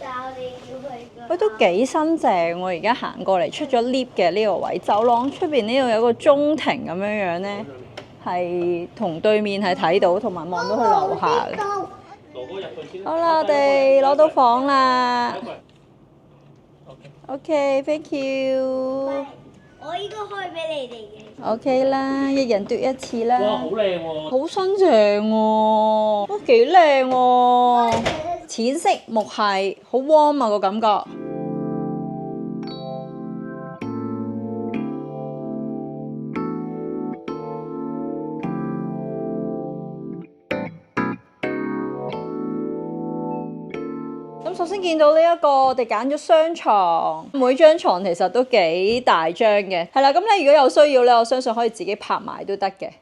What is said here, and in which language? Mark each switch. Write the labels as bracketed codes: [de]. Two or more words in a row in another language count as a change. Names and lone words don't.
[yue] 喂，都幾新淨喎！而家行過嚟出咗 lift 嘅呢個位，走廊出邊呢度有個中庭咁樣呢。係同對面係睇到，同埋望到佢樓下嘅。好啦，我哋攞到房啦。 [en] OK，thank you。 [yue] 我應該開俾你哋嘅。 OK 啦，一人奪1次啦。哇，好靚喎！好新淨喎，都幾靚喎。淺色木係好 warm 啊個感覺。首先見到呢一個，我哋揀咗雙床，每張床其實都幾大張嘅，係啦。咁咧如果有需要咧，我相信可以自己拍埋都得嘅。